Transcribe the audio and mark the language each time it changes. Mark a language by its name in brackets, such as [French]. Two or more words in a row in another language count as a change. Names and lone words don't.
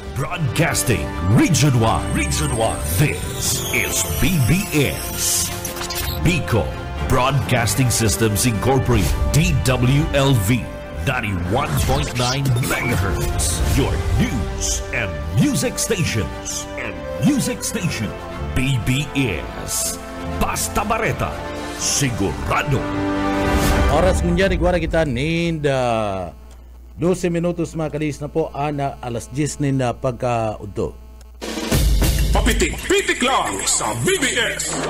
[English] Broadcasting Region 1. Region 1. This is BBS. Bicol Broadcasting Systems Incorporated. DWLV 91.9 MHz. Your news and music stations. [Bikol] BBS. Basta Bareta. Sigurado. Oras ngunyan, iguara kita ninda 12 minutos mga kalis na po, ana alas 10 ninda pagka-udto. Papitik-pitik lang sa BBS.